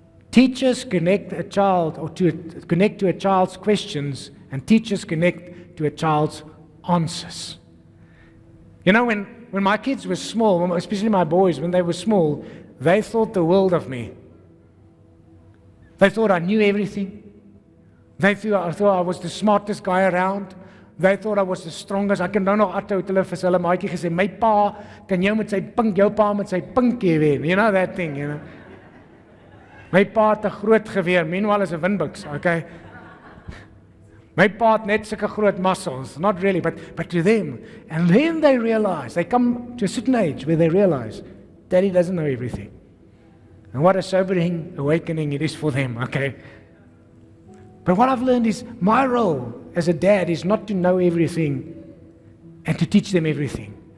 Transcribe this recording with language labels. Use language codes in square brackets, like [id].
[en] Teachers connect a child, or connect to a child's questions, and teachers connect to a child's answers. You know, when my kids were small, especially my boys, when they were small, they thought the world of me. They thought I knew everything. They thought I was the smartest guy around. They thought I was the strongest. [af] Ek kan nou nog atou het hulle vir hulle maatjie gesê, my pa kan jou met sy pink, jou pa met sy pinkie wen. [en] You know that thing, you know. [af] My pa het 'n groot geweer, meanwhile is 'n windbuks, okay? My pa het net sulke groot muscles, [en] not really, but to them. And then they realize, they come to a certain age where they realize, Daddy doesn't know everything. And what a sobering awakening it is for them, okay? But what I've learned is my role as a dad is not to know everything and to teach them everything.